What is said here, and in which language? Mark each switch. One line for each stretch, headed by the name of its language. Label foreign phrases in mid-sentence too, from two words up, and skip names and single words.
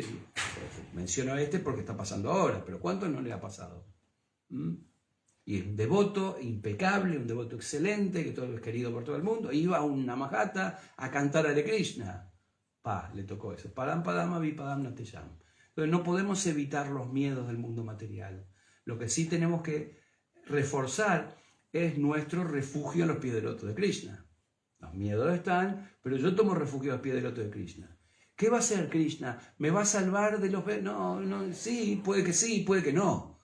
Spanish: Menciono porque está pasando ahora, pero ¿cuánto no le ha pasado? Y es un devoto impecable, un devoto excelente, que todo es querido por todo el mundo, iba a un Namahata a cantar a Hare Krishna. Le tocó eso.
Sanskrit: परम् पदम् विपदम् नतेषम्.
Spanish: Entonces no podemos evitar los miedos del mundo material. Lo que sí tenemos que reforzar es nuestro refugio en los pies del loto de Krishna. Los miedos están, pero yo tomo refugio a los pies del loto de Krishna. ¿Qué va a hacer Krishna? ¿Me va a salvar de los... No, sí, puede que no.